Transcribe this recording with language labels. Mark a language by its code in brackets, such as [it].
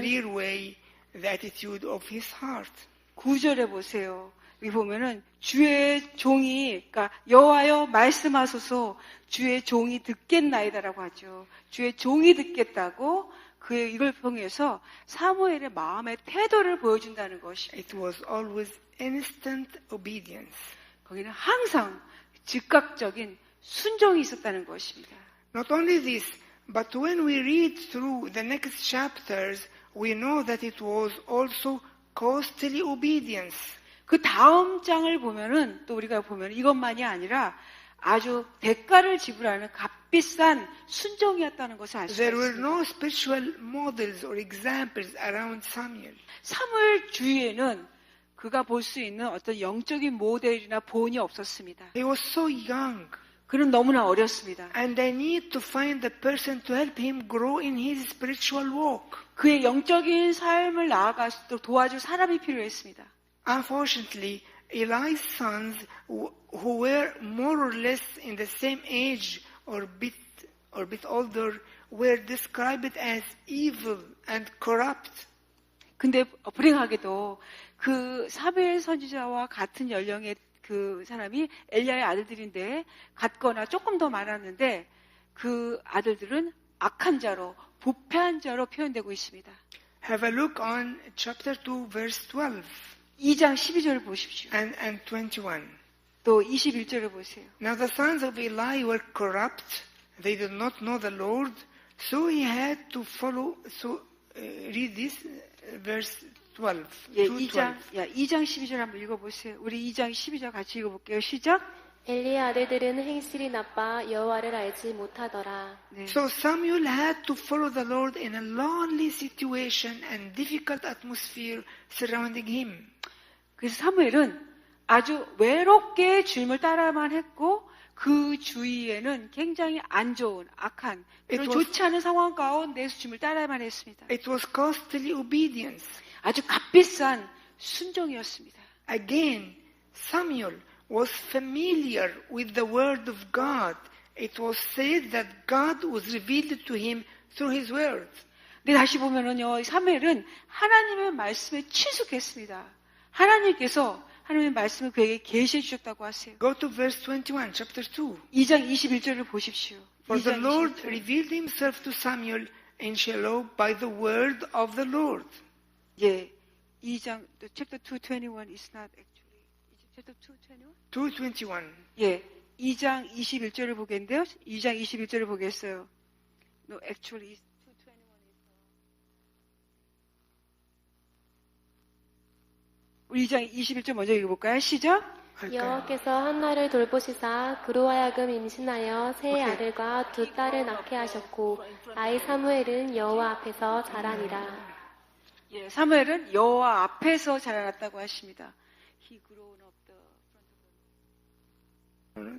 [en] clear way the attitude of his heart. [ko] 9절에 보세요. 여기 보면은 주의 종이, 그러니까 여호와여 말씀하소서 주의 종이 듣겠나이다라고 하죠. 주의 종이 듣겠다고 이걸 통해서 사무엘의 마음의 태도를 보여준다는 것입니다. [en] It was always instant obedience. [ko] 거기는 항상 즉각적인 순종이 있었다는 것입니다. [en] Not only this, but when we read through the next chapters, we know that it was also costly obedience. [ko] 그 다음 장을 보면은 또 우리가 보면 이것만이 아니라 아주 대가를 지불하는 값비싼 순종이었다는 것을 알 수 [en] There were [ko] 있습니다. [en] no spiritual models or examples around Samuel. [ko] 사무엘 주위에는 그가 볼 수 있는 어떤 영적인 모델이나 본이 없었습니다. [en] He was so young, [ko] 그는 너무나 어렸습니다. [en] and I need to find the person to help him grow in his spiritual walk. [ko] 그의 영적인 삶을 나아갈 수 있도록 도와줄 사람이 필요했습니다. [en] Unfortunately, Eli's sons, who were more or less in the same age or bit older, were described as evil and corrupt. [ko] 근데 불행하게도 그 사무엘 선지자와 같은 연령의 그 사람이 엘리야의 아들들인데 같거나 조금 더 많았는데 그 아들들은 악한 자로 부패한 자로 표현되고 있습니다. [en] Have a look on chapter 2, verse 12 [ko] 2장 12절을 보십시오. [en] and 21. [ko] 또 21절을 보세요. [en] Now the sons of Eli were corrupt. They did not know the Lord. So he had to follow. Read this, verse 12. [ko] 예, [en] 2:12. [ko] 2장 12절 한번 읽어보세요. 우리 2장 12절 같이 읽어볼게요. 시작. 엘리의 아들들은 행실이 나빠 여호와를 알지 못하더라. 네. [en] So Samuel had to follow the Lord in a lonely situation and difficult atmosphere surrounding him. [ko] 그래서 사무엘은 아주 외롭게 주님을 따라만 했고 그 주위에는 굉장히 안 좋은 악한 별로 좋지 않은 상황 가운데서 주님을 따라만 했습니다. [en] It was costly obedience. [ko] 아주 값비싼 순종이었습니다. [en] Again, Samuel was familiar with the word of God. It was said that God was revealed to him through his word. [ko] 근데 다시 보면은요, 사무엘은 하나님의 말씀에 친숙했습니다. 하나님께서 하나님의 말씀을 그에게 계시해 주셨다고 하세요. [en] Go to verse 21, chapter 2. [ko] 2장 21절을 보십시오. [en] For the [ko] 2장 [en] Lord [ko] 21절. [en] revealed himself to Samuel in Shiloh by the word of the Lord. [ko] 예, 2장, [en] chapter 2:21 is not actually, is it chapter 2:21? 2:21. [ko] 예, 2장 21절을 보겠는데요. 2장 21절을 보겠어요. [en] No, actually, [ko] 2:21 우리 2장 21절 먼저 읽어볼까요? 시작. 여호와께서 한나를 돌보시사 그로 하여금 임신하여 세 오케이. 아들과 두 딸을 낳게 하셨고 아이 사무엘은 여호와 앞에서 자라니라. 예, 사무엘은 여호와 앞에서 자라났다고 하십니다. [en] He grew up the front of the...